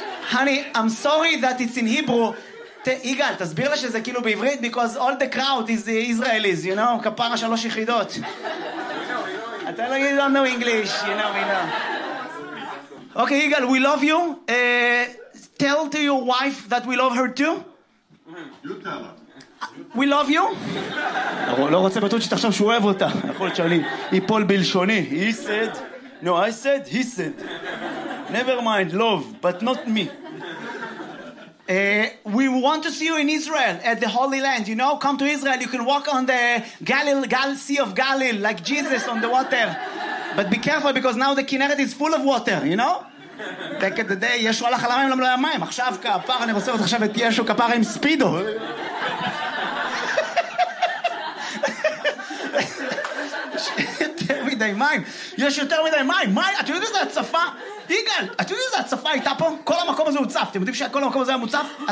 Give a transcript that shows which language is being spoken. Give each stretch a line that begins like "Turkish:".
English: Honey, I'm sorry that it's in Hebrew,
Hebrew: יגאל, תסביר לה שזה כאילו בעברית,
English: because all the crowd is Israelis, you know,
Hebrew: כפרה שלוש יחידות. אתה לא יודע,
English: don't know English, you know, we know. Okay, יגאל, we love you. Tell to your wife that we love her too. We love you.
Hebrew: לא רוצה בטוח שתחשב שהוא אוהב אותה. יכול שואלים, איפול בלשוני.
English: He said, no, I said, he said. Never mind, love, but not me. We want to see you in Israel, at the Holy Land, you know? Come to Israel, you can walk on the Sea of Galilee, like Jesus on the water. But be careful, because now the Kinneret is full of water, you know? Back at the day,
Hebrew: ישו הלך על המים, למלוא המים. עכשיו כפר, אני רוצה לראות עכשיו את ישו כפר עם ספידו. יותר מדי מים. יש יותר מדי מים. מים, אתה יודע איזה הצפה? יגאל, אתה יודע איזה הצפה הייתה פה? כל המקום הזה מוצף. אתם יודעים שכל המקום הזה היה מוצף?